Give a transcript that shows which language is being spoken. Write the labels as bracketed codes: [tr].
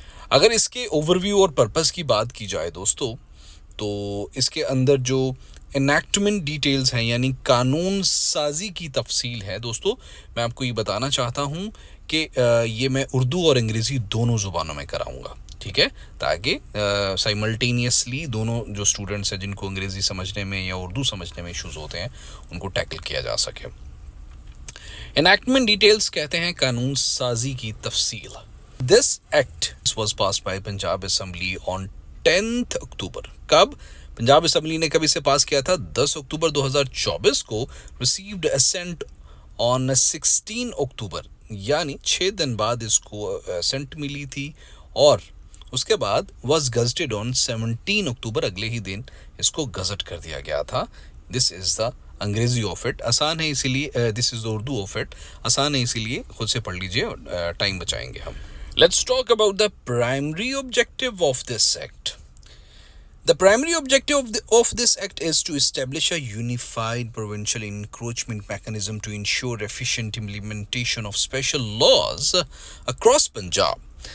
[ur] اگر اس کے over view اور پرپس کی بات کی جائے دوستو، تو اس کے اندر جو انیکٹمنٹ ڈیٹیلز ہیں، یعنی قانون سازی کی تفصیل ہے دوستو، میں آپ کو یہ بتانا چاہتا ہوں کہ یہ میں اردو اور انگریزی دونوں زبانوں میں کراؤں گا. ٹھیک ہے، تاکہ سائملٹینیسلی دونوں جو اسٹوڈنٹس ہیں جن کو انگریزی سمجھنے میں یا اردو سمجھنے میں ایشوز ہوتے ہیں، ان کو ٹیکل کیا جا سکے. انیکٹمنٹ ڈیٹیلز کہتے ہیں قانون سازی کی تفصیل. [en] This act was passed by Punjab Assembly on 10th October. [ur] کب پنجاب اسمبلی نے کب اسے پاس کیا تھا؟ 10 اکتوبر 2024 کو. [en] received assent on [ur] 16 اکتوبر، یعنی 6 دن بعد اس کو assent ملی تھی. اور اس کے بعد [en] was gazetted on [ur] 17 اکتوبر، اگلے ہی دن اس کو گزٹ کر دیا گیا تھا. [en] This is the Angrezi of it. [ur] آسان ہے اسی لیے [en] This is Urdu of it. [ur] آسان ہے اسی لیے خود سے پڑھ لیجئے، ٹائم بچائیں گے ہم. [en] Let's talk about the primary objective of this act. The primary objective of this act is to establish a unified provincial encroachment mechanism to ensure efficient implementation of special laws across Punjab.